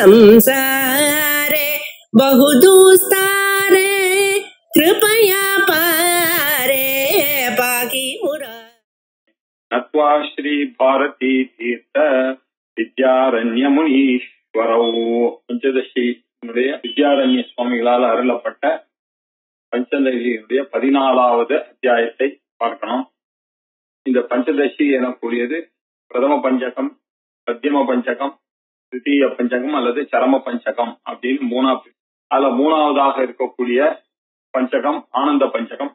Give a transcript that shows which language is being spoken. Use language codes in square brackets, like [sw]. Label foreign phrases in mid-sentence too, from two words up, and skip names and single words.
[sa] संसारे बहुदुस्तारे कृपया पारे पाहि मुरारे। नत्वा श्री भारती तीर्थ विद्यारण्य मुनीश्वरौ [ta] पंचदशी विद्यारण्य சுவாமிகளால் அருளப்பட்ட பஞ்சதசியினுடைய 14வது அத்தியாயத்தை பார்க்கணும். இந்த பஞ்சதசி எனக்கூடியது பிரதம பஞ்சகம், மத்தியம பஞ்சகம், தித்தீய பஞ்சகம் அல்லது சரம பஞ்சகம் அப்படின்னு அதுல மூணாவதாக இருக்கக்கூடிய பஞ்சகம் ஆனந்த பஞ்சகம்.